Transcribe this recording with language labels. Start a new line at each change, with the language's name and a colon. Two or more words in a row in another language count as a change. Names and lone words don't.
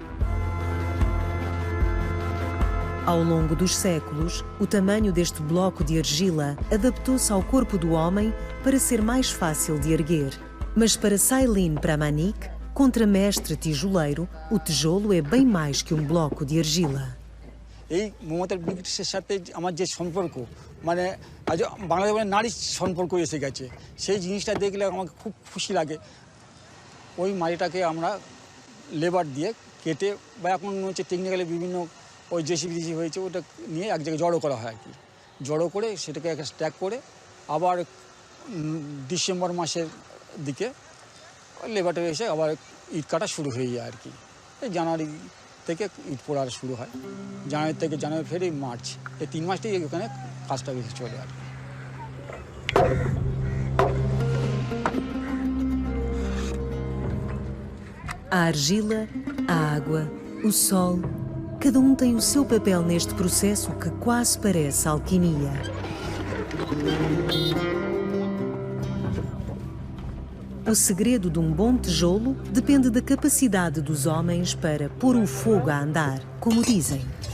Portuguese: Ao longo dos séculos, o tamanho deste bloco de argila adaptou-se ao corpo do homem para ser mais fácil de erguer. Mas para Sailin Pramanik, contramestre tijoleiro, o tijolo é bem mais que um bloco de argila.
Bangla: এই মমতার ব্রিগেডের সাথে আমার যে সম্পর্ক মানে আজ বাংলাদেশের নারীর সম্পর্ক এসে গেছে, সেই জিনিসটা দেখলে আমাকে খুব খুশি লাগে। ওই মাটিটাকে আমরা লেবার দিয়ে কেটে বা এখন হচ্ছে টেকনিক্যালি বিভিন্ন ওই জেসিবি হয়েছে, ওটা নিয়ে এক জায়গায় জড়ো করা হয় আর কি। জড়ো করে সেটাকে একটা স্ট্যাক করে আবার ডিসেম্বর মাসের দিকে লেবারটা এসে আবার ইট কাটা শুরু হয়ে যায় আর কি। এই জানুয়ারি থেকে ইট পোড়ার শুরু হয়, জানুয়ারি থেকে ফেব্রুয়ারি মার্চ, এই 3 মাসটাই ওখানে কাজটা বেশি চলে আর কি।
Portuguese: A argila, a água, o sol, cada um tem o seu papel neste processo que quase parece alquimia. O segredo de um bom tijolo depende da capacidade dos homens para pôr o fogo a andar, como dizem.